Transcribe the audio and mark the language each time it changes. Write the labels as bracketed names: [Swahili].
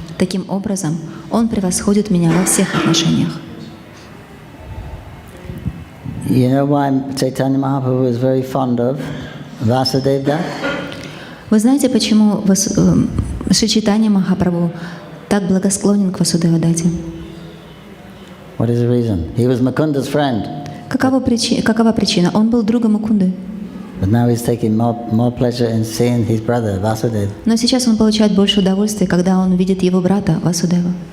[Russian] Таким образом, он превосходит меня во всех отношениях. [English] You know why Caitanya Mahaprabhu was very fond of Vasudeva Dutt? [Russian] Вы знаете, почему Шри Чайтанья Махапрабху так благосклонен к Васудева Датте? [English] What is the reason? He was Mukunda's friend. [Russian] Какова причина? Он был другом Мукунды. [English] But now he's taking more pleasure in seeing his brother, Vasudeva. [Russian] Но сейчас он получает больше удовольствия, когда он видит его брата Васудева.